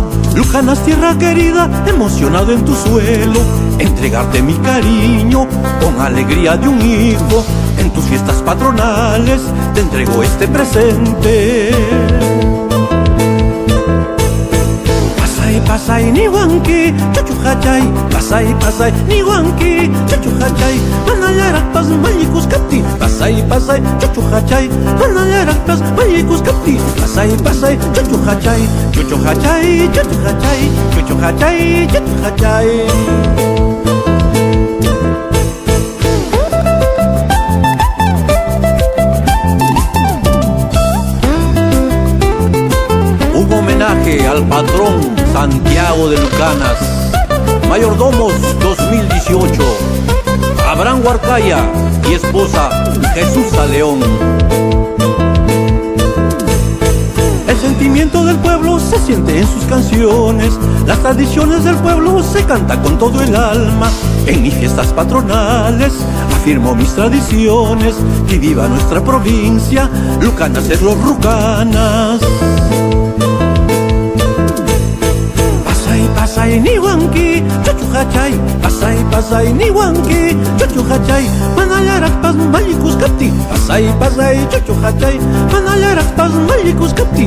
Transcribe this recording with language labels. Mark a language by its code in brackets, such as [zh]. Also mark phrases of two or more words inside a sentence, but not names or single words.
[es] Lucanas, tierra querida, emocionado en tu suelo. Entregarte mi cariño con alegría de un hijo. En tus fiestas patronales te entrego este presente. [qu] Pasay ni huanqui, chuchuhachay. Pasay ni huanqui, chuchuhachay. Manayarakpas mayicus capti. Pasay, chuchuhachay. Manayarakpas mayicus capti. Pasay, chuchuhachay. Chuchuhachay, chuchuhachay. Chuchuhachay, chuchuhachay. [es] Un homenaje al patrón Santiago de Lucanas. Mayordomos 2018. Abraham Huarcaya y esposa Jesús León. El sentimiento del pueblo se siente en sus canciones. Las tradiciones del pueblo se cantan con todo el alma. En mis fiestas patronales afirmo mis tradiciones. Que viva nuestra provincia, Lucanas es los Rucanas. [qu] Pasay ni huanqui, chuchuhachay. Pasay ni huanqui, chuchuhachay. Manayarakpas mayicus capti. Pasay, chuchuhachay. Manayarakpas mayicus capti.